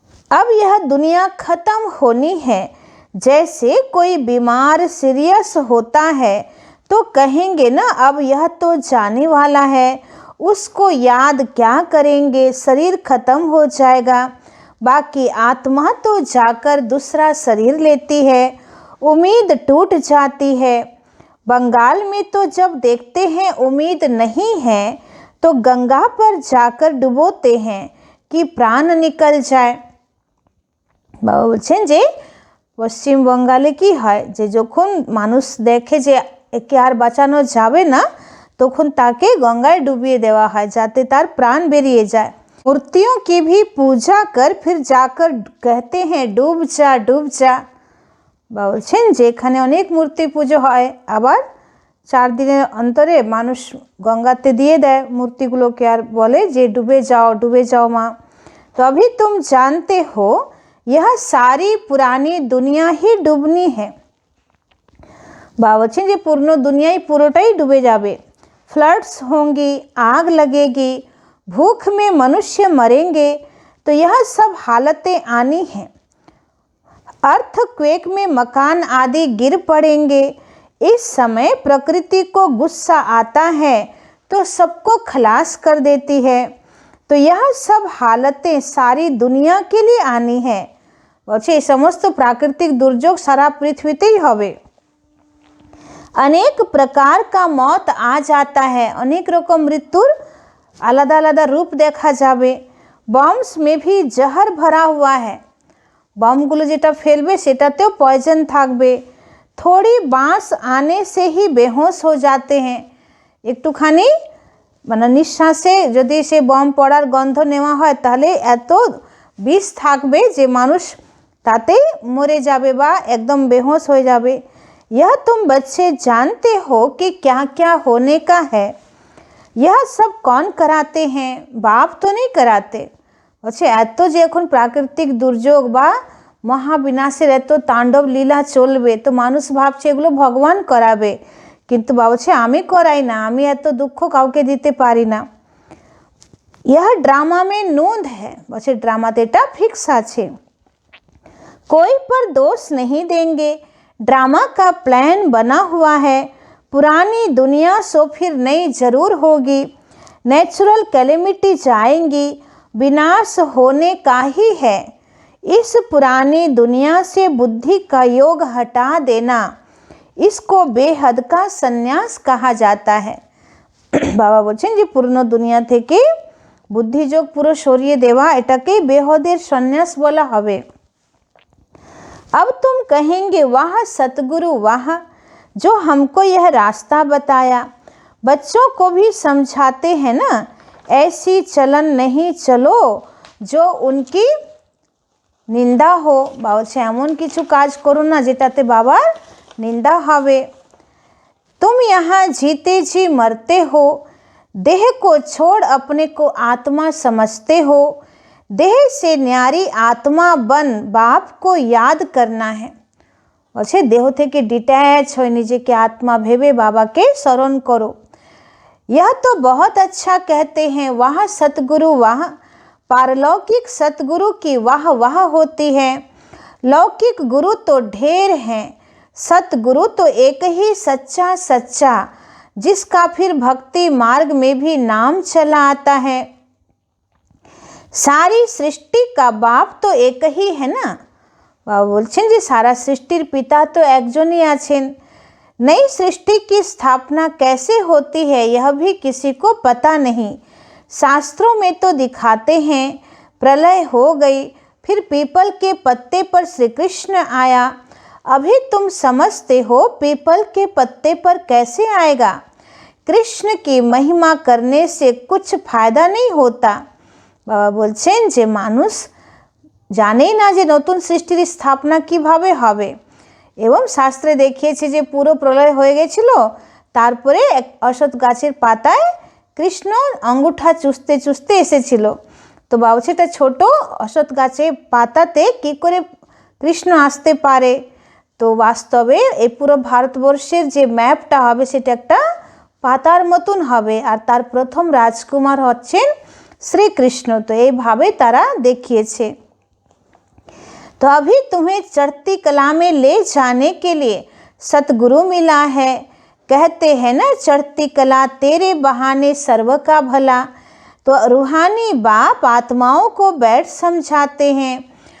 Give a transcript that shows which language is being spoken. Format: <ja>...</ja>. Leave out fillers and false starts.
<hi>अब यह दुनिया खत्म होनी है। जैसे कोई बीमार सीरियस होता है तो कहेंगे ना, अब यह तो जाने वाला है, उसको याद क्या करेंगे, शरीर खत्म हो जाएगा। बाकी आत्मा तो जाकर दूसरा शरीर लेती है, उम्मीद टूट जाती है। बंगाल में तो जब देखते हैं उम्मीद नहीं है तो गंगा पर जाकर डुबोते हैं कि प्राण निकल जाए।</hi> <bn>बाबा বলছেন যে পশ্চিম বঙ্গালে কি হয়, যে যখন মানুষ দেখে যে একে আর বাঁচানো যাবে না তখন তাকে গঙ্গায় ডুবিয়ে দেওয়া হয় যাতে তার প্রাণ বেরিয়ে যায়।</bn> <hi>मूर्तियों की भी पूजा कर फिर जाकर कहते हैं डूब जा डूब जा।</hi> <bn>বলছেন যে এখানে অনেক মূর্তি পুজো হয়, আবার 4 দিনের অন্তরে মানুষ গঙ্গাতে দিয়ে দেয় মূর্তিগুলোকে আর বলে যে ডুবে যাও মা।</bn> <hi>तो अभी तुम जानते हो यह सारी पुरानी दुनिया ही डूबनी है।</hi> <bn>बाबा বলছেন যে</bn> <hi>पूर्ण दुनिया ही</hi> <bn>পুরোটাই ডুবে যাবে।</bn> <hi>फ्लड्स होंगी, आग लगेगी, भूख में मनुष्य मरेंगे, तो यह सब हालतें आनी हैं। अर्थक्वेक में मकान आदि गिर पड़ेंगे। इस समय प्रकृति को गुस्सा आता है तो सबको खलास कर देती है। तो यह सब हालतें सारी दुनिया के लिए आनी है।</hi> <bn>বলছে এই সমস্ত প্রাকৃতিক দুর্যোগ সারা পৃথিবীতেই হবে।</bn> <hi>अनेक प्रकार का मौत आ जाता है,</hi> <bn>अनेक रकम मृत्युर आलादा आलादा रूप देखा जाबे।</bn> <hi>बम्स में भी जहर भरा हुआ है,</hi> <bn>बमगुलो जेटा फेलबे सेटातेও पॉइजन थाकबे।</bn> <hi>थोड़ी बांस आने से ही बेहोश हो जाते हैं।</hi> <bn>एकटूखानी মানে নিঃশ্বাসে যদি সে বম পড়ার গন্ধ নেওয়া হয় তাহলে এত বিষ থাকবে যে মানুষ তাতেই মরে যাবে বা একদম বেहोश হয়ে যাবে।</bn> <hi>यह तुम बच्चे जानते हो कि क्या क्या होने का है। यह सब कौन कराते हैं, बाप तो नहीं कराते।</hi> <bn>বলছে এত যে এখন প্রাকৃতিক দুর্যোগ বা মহাবিনাশের এত তাণ্ডব লীলা চলবে তো মানুষ ভাবছে এগুলো ভগবান করাবে, কিন্তু বাবা বলছে আমি করাই না, আমি এত দুঃখ কাউকে দিতে পারি না।</bn> <hi>यह ड्रामा में नोंद है।</hi> <bn>বলছে ড্রামাতে এটা ফিক্স আছে।</bn> <hi>कोई पर दोष नहीं देंगे, ड्रामा का प्लान बना हुआ है। पुरानी दुनिया सो फिर नई जरूर होगी। नेचुरल कैलेमिटी जाएंगी, विनाश होने का ही है। इस पुरानी दुनिया से बुद्धि का योग हटा देना, इसको बेहद का संन्यास कहा जाता है।</hi> <bn>बाबा বলছেন যে পুরনো দুনিয়া থেকে বুদ্ধিযোগ পুরো সরিয়ে দেওয়া এটাকে বেহদের সন্ন্যাস বলা হবে।</bn> <hi>अब तुम कहेंगे वाह सतगुरु वाह, जो हमको यह रास्ता बताया। बच्चों को भी समझाते हैं ना, ऐसी चलन नहीं चलो जो उनकी निंदा हो।</hi> <bn>বলছে এমন কিছু কাজ করো না যেটাতে বাবার নিন্দা হবে।</bn> <hi>तुम यहाँ जीते जी मरते हो, देह को छोड़ अपने को आत्मा समझते हो। देह से न्यारी आत्मा बन बाप को याद करना है।</hi> <bn>বলছে দেহ থেকে ডিট্যাচ হয়ে নিজেকে আত্মা ভেবে বাবাকে স্মরণ করো।</bn> <hi>यह तो बहुत अच्छा कहते हैं वाह सतगुरु वाह। पारलौकिक सतगुरु की वाह वाह होती है। लौकिक गुरु तो ढेर हैं, सतगुरु तो एक ही सच्चा सच्चा, जिसका फिर भक्ति मार्ग में भी नाम चला आता है। सारी सृष्टि का बाप तो एक ही है ना।</hi> <bn>बाबा बोलছেন যে सारा सृष्टिर पिता तो একজনই আছেন।</bn> <hi>नई सृष्टि की स्थापना कैसे होती है यह भी किसी को पता नहीं। शास्त्रों में तो दिखाते हैं प्रलय हो गई, फिर पीपल के पत्ते पर श्री कृष्ण आया। अभी तुम समझते हो पीपल के पत्ते पर कैसे आएगा। कृष्ण की महिमा करने से कुछ फायदा नहीं होता।</hi> <bn>बाबा বলছেন যে মানুষ জানেই না যে নতুন সৃষ্টির স্থাপনা কিভাবে হবে, এবং শাস্ত্রে দেখিয়েছে যে পুরো প্রলয় হয়ে গেছিল, তারপরে এক অশ্বত্থ গাছের পাতায় কৃষ্ণ আঙ্গুঠা চুষতে চুষতে এসেছিল। তো বাবা বলছে এটা ছোট অশ্বত্থ গাছের পাতাতে কি করে কৃষ্ণ আসতে পারে? তো বাস্তবে এই পুরো ভারতবর্ষের যে ম্যাপটা হবে সেটা একটা পাতার মতন হবে, আর তার প্রথম রাজকুমার হচ্ছেন শ্রীকৃষ্ণ। তো এইভাবে তারা দেখিয়েছে।</bn> <hi>तो अभी तुम्हें चढ़ती कला में ले जाने के लिए सतगुरु मिला है। कहते हैं ना चढ़ती कला तेरे बहाने सर्व का भला। तो रूहानी बाप आत्माओं को बैठ समझाते हैं।</hi>